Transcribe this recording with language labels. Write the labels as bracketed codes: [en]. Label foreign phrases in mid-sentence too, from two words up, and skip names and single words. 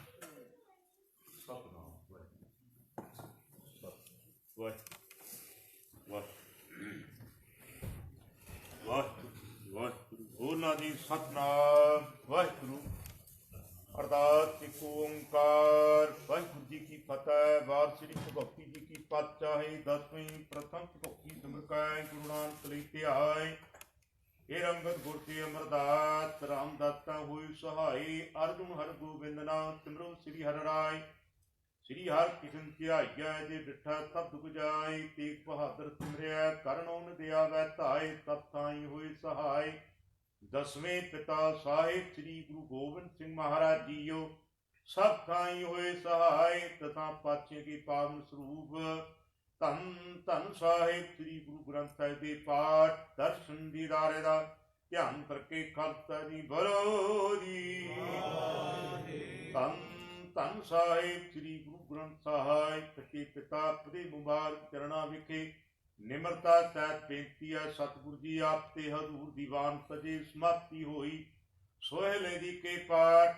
[pa] ਸਤਿਨਾਮ ਵਾਹਿਗੁਰੂ ਵਾਹਿਗੁਰੂ ਬੋਲਣਾ ਜੀ ਸਤਿਨਾਮ ਵਾਹਿਗੁਰੂ। ਅਰਦਾਸ ਇੱਕ ਓੰਕਾਰ ਵਾਹਿਗੁਰੂ ਜੀ ਕੀ ਫਤਿਹ। ਵਾਰ ਸ੍ਰੀ ਭਗਵਤੀ ਜੀ ਕੀ ਪਾਤਸ਼ਾਹੀ ਦਸਵੀਂ ਪ੍ਰਥਮ ਭਗਵਤੀ ਸਿਮਰਕੈ ਗੁਰੂ ਨਾਨਕ ਲਈ ਧਿਆਏ ਹੇ ਰੰਗਤ ਗੁਰ ਕੇ ਅਮਰਦਾਸ ਰਾਮ ਦਾਤਾ ਹੁਈ ਸਹਾਇ ਅਰਜੁਨ ਹਰ ਗੋਬਿੰਦ ਨਾਮ ਸਿਮਰੋ ਸ੍ਰੀ ਹਰ ਰਾਇ ਸ੍ਰੀ ਹਰ ਕ੍ਰਿਸ਼ਨ ਧਿਆਇਆ ਜੇ ਡਿਠਾ ਤਬ ਦੁਖ ਜਾਇ ਤੇਗ ਬਹਾਦਰ ਸਿਮਰਿਆ ਕਰਨੌਨ ਦਿਆ ਵੈ ਧਾਇ ਤਬ ਤਾਈ ਹੁਈ ਸਹਾਇ ਦਸਵੇਂ ਪਿਤਾ ਸਾਹਿਬ ਸ੍ਰੀ ਗੁਰੂ ਗੋਬਿੰਦ ਸਿੰਘ ਮਹਾਰਾਜ ਜੀਓ ਸਭ ਥਾਈ ਹੁਏ ਸਹਾਇ ਤਥਾ ਪਾਚੇ ਕੇ ਪਾਵਨ ਸਰੂਪ ਧੰਨ ਧੰਨ ਸਾਹਿਬ ਸ੍ਰੀ ਗੁਰੂ ਗ੍ਰੰਥ ਸਾਹਿਬ ਕੇ ਪਾਠ ਦਰਸ਼ਨ ਦੀਦਾਰੇ ਦਾ ਧਿਆਨ ਕਰਕੇ ਖਾਲਸਾ ਜੀ ਬੋਲੋ ਜੀ ਧੰਨ ਧੰਨ ਸਾਹਿਬ ਸ੍ਰੀ ਗੁਰੂ ਗ੍ਰੰਥ ਸਾਹਿਬ ਸੱਚੇ ਪਿਤਾ ਪਦੇ ਮੁਬਾਰਕ ਚਰਣਾ ਵਿਖੇ ਨਿਮਰਤਾ ਸਹਿਤ ਬੇਨਤੀ ਹੈ ਸਤਿਗੁਰੂ ਜੀ ਆਪ ਤੇ ਹਜ਼ੂਰ ਦੀਵਾਨ ਸਜੇ ਸਮਾਪਤੀ ਹੋਈ ਸੋਹਿਲੇ ਜੀ ਕੇ ਪਾਠ